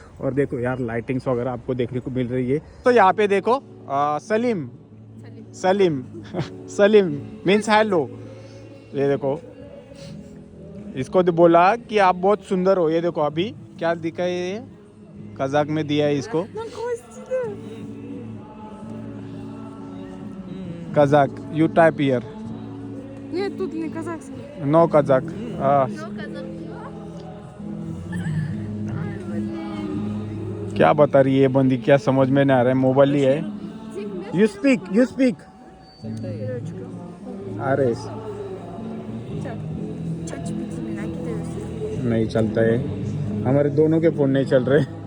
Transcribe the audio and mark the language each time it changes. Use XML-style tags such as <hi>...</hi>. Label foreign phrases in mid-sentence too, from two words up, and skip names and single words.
<hi>और देखो यार लाइटिंग्स वगैरह आपको देखने को मिल रही है। तो यहाँ पे देखो सलीम</hi> <en>means hello.</en> <hi>ये देखो इसको तो बोला कि आप बहुत सुंदर हो। ये देखो अभी क्या दिखा है, ये कजाक में दिया है इसको, कजाक।</hi> <en>you type here.</en> <ru>Нет, тут не казахский.</ru> <en>no Kazakh.</en> <hi>क्या बता रही है बंदी, क्या समझ में नहीं आ रहा है, मोबाइल ही है।</hi> <en>you speak</en> <hi>अरे नहीं चलता है, हमारे दोनों के फोन नहीं चल रहे।</hi>